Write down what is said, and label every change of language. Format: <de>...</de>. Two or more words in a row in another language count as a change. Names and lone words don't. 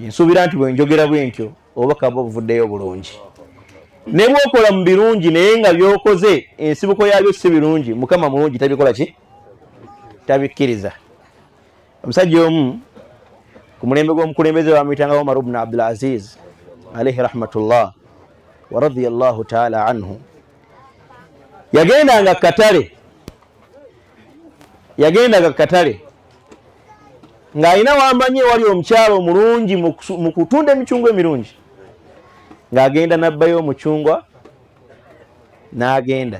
<lg>Nsuubira nti bwe njogera bwentyo obubaka bwo buvuddeyo bulungi. Ne bw'okola mu birungi naye nga by'okoze ensibuko yabyo si birungi, Mukama mulungi tabikola ki? Tabikkiriza. Omusajja omu ku mulembe gw'omukulembeze bamuyitanga Omar ibn Abdul Aziz</lg> <ar>عليه رحمة الله ورضي الله تعالى عنه,</ar> <lg>yagendanga katale ng'alina wambanyi wali omukyalo omulungi mu kutunda emicungwa emirungi, ng'agenda nabbayo omucungwa n'agenda.</lg>